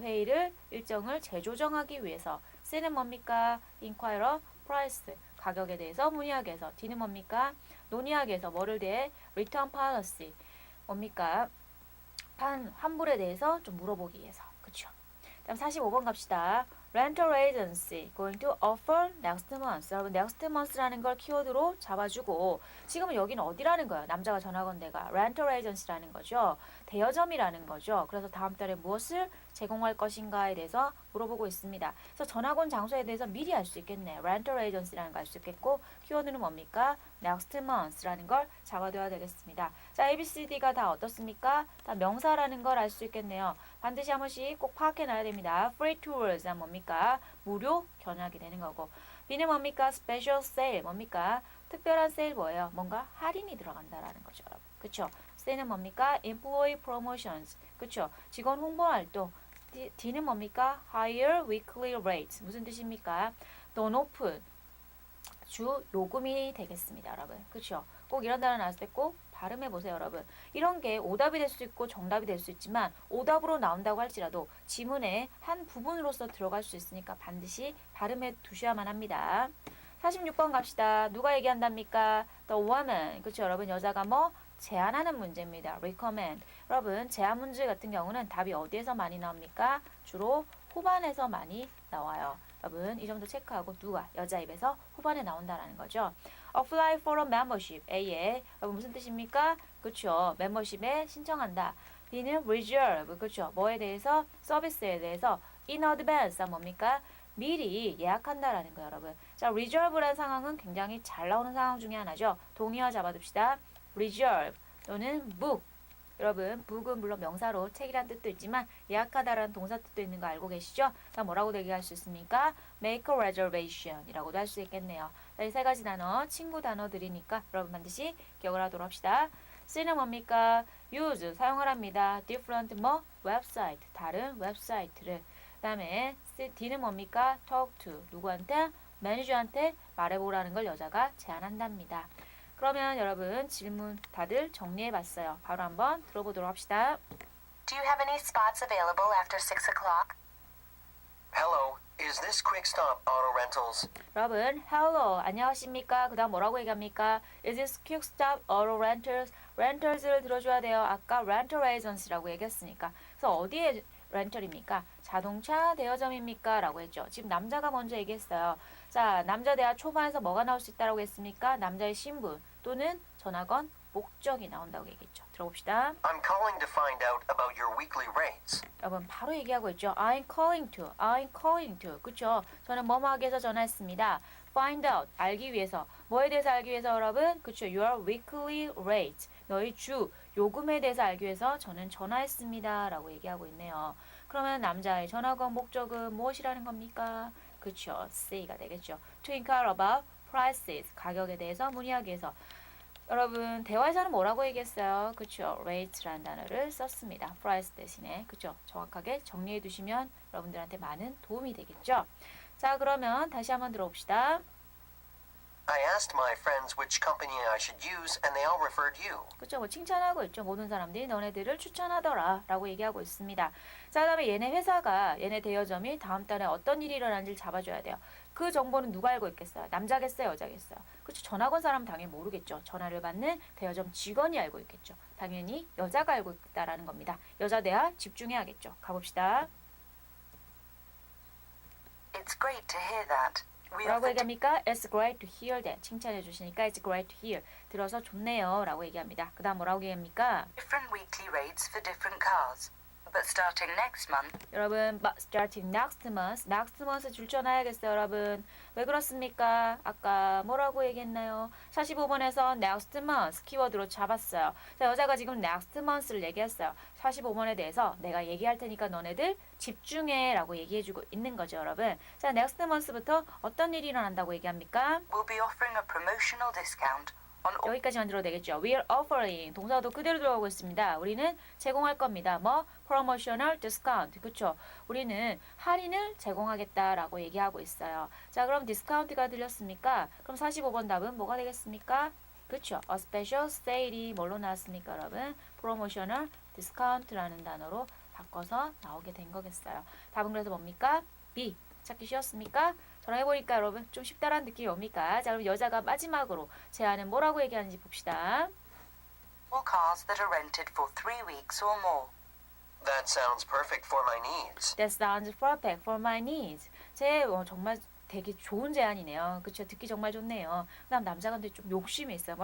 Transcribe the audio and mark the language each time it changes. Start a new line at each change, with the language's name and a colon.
Korean: 회의를 일정을 재조정하기 위해서 C는 뭡니까? inquire price 가격에 대해서 문의하기 위해서 D는 뭡니까? 논의하기 위해서 뭐를 대해?
English: return policy 뭡니까?
Korean: 환불에 대해서 좀 물어보기 위해서 그쵸? 다음 45번 갑시다.
English: Rental agency going to offer next month.
Korean: 여러분 next month라는 걸 키워드로 잡아주고 지금은 여기는 어디라는 거예요? 남자가 전화 건 데가 Rental agency라는 거죠. 대여점이라는 거죠. 그래서 다음 달에 무엇을 제공할 것인가에 대해서 물어보고 있습니다. 그래서 전화 건 장소에 대해서 미리 알 수 있겠네. Rental agency라는 걸 알 수 있겠고 키워드는 뭡니까? Next month라는 걸 잡아둬야 되겠습니다. 자, ABCD가 다 어떻습니까? 다 명사라는 걸 알 수 있겠네요. 반드시 한 번씩 꼭 파악해놔야 됩니다.
English: Free tours 뭡니까?
Korean: 무료 견학이 되는 거고 B는 뭡니까?
English: Special sale 뭡니까?
Korean: 특별한 세일 뭐예요? 뭔가 할인이 들어간다라는 거죠. 그쵸? C는 뭡니까?
English: Employee promotions 그쵸?
Korean: 직원 홍보 활동 D는 뭡니까?
English: Higher weekly rates 무슨 뜻입니까?
Korean: 더 높은 주 요금이 되겠습니다, 여러분. 그쵸? 꼭 이런 단어 나왔을 때 꼭 발음해 보세요, 여러분. 이런 게 오답이 될 수 있고 정답이 될 수 있지만 오답으로 나온다고 할지라도 지문의 한 부분으로서 들어갈 수 있으니까 반드시 발음해 두셔야만 합니다. 46번 갑시다. 누가 얘기한답니까?
English: The woman.
Korean: 그쵸, 여러분. 여자가 뭐? 제안하는 문제입니다. recommend. 여러분, 제안 문제 같은 경우는 답이 어디에서 많이 나옵니까? 주로 후반에서 많이 나와요. 여러분, 이 점도 체크하고 누가? 여자 입에서 후반에 나온다라는 거죠.
English: apply for a membership.
Korean: A에 여러분 무슨 뜻입니까? 그쵸. 멤버십에 신청한다. B는 reserve. 그쵸. 뭐에 대해서? 서비스에 대해서
English: in advance.
Korean: 뭡니까? 미리 예약한다라는 거예요, 여러분. 자, reserve라는 상황은 굉장히 잘 나오는 상황 중에 하나죠. 동의어 잡아둡시다.
English: reserve 또는 book.
Korean: 여러분, book은 물론 명사로 책이란 뜻도 있지만 예약하다라는 동사 뜻도 있는 거 알고 계시죠? 자, 뭐라고 얘기할 수 있습니까?
English: make a reservation
Korean: 이라고도 할 수 있겠네요. 자, 이 세 가지 단어, 친구 단어들이니까 여러분 반드시 기억을 하도록 합시다. C는 뭡니까? use, 사용을 합니다. different 뭐? 웹사이트, 다른 웹사이트를. 그 다음에 D는 뭡니까?
English: talk to, 누구한테?
Korean: 매니저한테 말해보라는 걸 여자가 제안한답니다. 그러면 여러분 질문 다들 정리해봤어요. 바로 한번 들어보도록 합시다.
English: Do you have any spots available after 6 o'clock? Hello, is this Quick Stop Auto Rentals?
Korean: 여러분, hello, 안녕하십니까? 그 다음 뭐라고 얘기합니까?
English: Is this quick stop auto rentals?
Korean: rentals를 들어줘야 돼요. 아까 rental agency라고 얘기했으니까. 그래서 어디에 렌털입니까? 자동차 대여점입니까? 라고 했죠. 지금 남자가 먼저 얘기했어요. 자, 남자 대화 초반에서 뭐가 나올 수 있다고 했습니까? 남자의 신분 또는 전화건 목적이 나온다고 얘기했죠. 들어봅시다.
English: I'm calling to find out about your weekly rates.
Korean: 여러분 바로 얘기하고 있죠.
English: I'm calling to.
Korean: 그쵸? 저는 뭐뭐하기 위해서 전화했습니다.
English: Find out.
Korean: 알기 위해서. 뭐에 대해서 알기 위해서 여러분? 그쵸?
English: Your weekly rate.
Korean: 너의 주 요금에 대해서 알기 위해서 저는 전화했습니다. 라고 얘기하고 있네요. 그러면 남자의 전화건 목적은 무엇이라는 겁니까? 그쵸? C가 되겠죠.
English: To inquire about prices.
Korean: 가격에 대해서 문의하기 위해서. 여러분 대화에서는 뭐라고 얘기했어요? 그쵸? rate라는 단어를 썼습니다. price 대신에. 그쵸? 정확하게 정리해 두시면 여러분들한테 많은 도움이 되겠죠? 자, 그러면 다시 한번 들어봅시다.
English: I asked my friends which company I should use and they all referred you.
Korean: 그쵸? 뭐 칭찬하고 있죠. 모든 사람들이 너네들을 추천하더라 라고 얘기하고 있습니다. 자, 그 다음에 얘네 회사가 얘네 대여점이 다음 달에 어떤 일이 일어나는지를 잡아줘야 돼요. 그 정보는 누가 알고 있겠어요? 남자겠어요? 여자겠어요? 그쵸? 전화 건 사람은 당연히 모르겠죠. 전화를 받는 대여점 직원이 알고 있겠죠. 당연히 여자가 알고 있다라는 겁니다. 여자 대화 집중해야겠죠. 가봅시다.
English: It's great to hear that. We
Korean: 뭐라고
English: offer
Korean: 얘기합니까?
English: It's great to hear that.
Korean: 칭찬해 주시니까
English: It's great to hear.
Korean: 들어서 좋네요 라고 얘기합니다. 그 다음 뭐라고 얘기합니까?
English: different weekly rates for different cars. But starting next month,
Korean: 여러분,
English: starting next month
Korean: 줄쳐놔야겠어요, 여러분. 왜 그렇습니까? 아까 뭐라고 얘기했나요? 45번에서 next month 키워드로 잡았어요. 자, 여자가 지금 next month를 얘기했어요. 45번에 대해서 내가 얘기할 테니까 너네들 집중해 라고 얘기해주고 있는 거죠, 여러분. 자, next month부터 어떤 일이 일어난다고 얘기합니까?
English: we'll be offering a promotional discount on all
Korean: 여기까지만 들어도 되겠죠.
English: We're offering
Korean: 동사도 그대로 들어가고 있습니다. 우리는 제공할 겁니다. 뭐
English: promotional discount.
Korean: 그렇죠? 우리는 할인을 제공하겠다라고 얘기하고 있어요. 자, 그럼 디스카운트가 들렸습니까? 그럼 45번 답은 뭐가 되겠습니까? 그렇죠.
English: A special sale
Korean: 이 뭘로 나왔습니까, 여러분? promotional discount라는 단어로 바꿔서 나오게 된 거겠어요. 답은 그래서 뭡니까? B. 찾기 쉬웠습니까? 저랑 해보니까 여러분 좀 쉽다라는 느낌이 옵니까? 자, 그럼 여자가 마지막으로 제안은 뭐라고 얘기하는지 봅시다.
English: cars that are rented for 3 weeks or more. That sounds perfect for my needs. That sounds perfect for my needs.
Korean: 정말 되게 좋은 제안이네요. 그렇죠? 듣기 정말 좋네요. 그다음 남자가 근데 좀 욕심이 있어요.